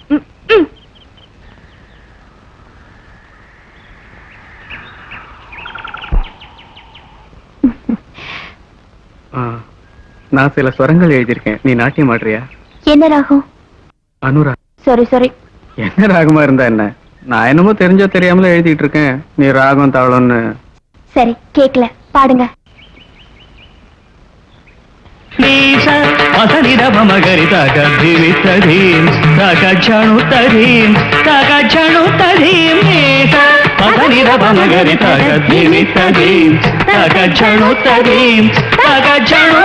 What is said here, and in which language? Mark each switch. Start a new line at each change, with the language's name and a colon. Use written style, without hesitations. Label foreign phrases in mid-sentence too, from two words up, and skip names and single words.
Tamil: நான் சில ஸ்வரங்கள் எழுதியிருக்கேன், நீ நாட்டியம் ஆடுறியா? என்ன ராகம்? அனுரா. சரி சரி. என்ன ராகமா இருந்தா என்ன, நான் என்னமோ தெரிஞ்சோ தெரியாமல எழுதிட்டு இருக்கேன். நீ ராகம் தாளம்னு. சரி கேக்கல, பாடுங்க. మగరి తగ దివితదీం తగ క్షణు తదీం తగ క్షణు తదీం మగరి మగరి తగ దివితదీం తగ క్షణు తదీం తగ క్షణు